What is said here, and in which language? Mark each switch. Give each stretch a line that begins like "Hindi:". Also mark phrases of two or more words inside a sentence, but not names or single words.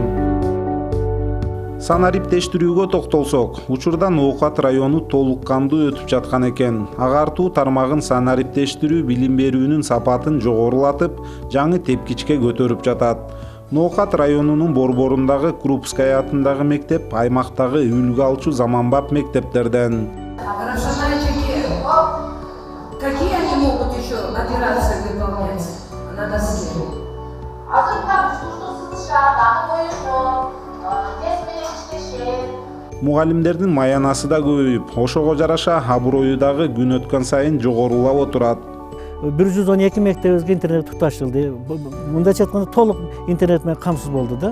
Kyrgyz: Санариптештирүүгө токтолсок, учурда Ноокат району толук кандуу өтүп жаткан экен. Агартуу тармагын санариптештирүү билим берүүнүн сапатын жогорулатып, жаңы тепкичке көтөрүп жатат. Ноокат районунун борборундагы Крупская атындагы мектеп аймактагы үлгү алчу заманбап мектептерден.
Russian: Какие они могут еще операции выполнять на доске?
Kyrgyz: Мугалимдердин маянасы да көбөйүп, ошого жараша аброю дагы күн өткөн сайын жогорулап отурат. 112 мектебибизге интернет туташылды. Мындайча айтканда толук интернет менен камсыз болду да.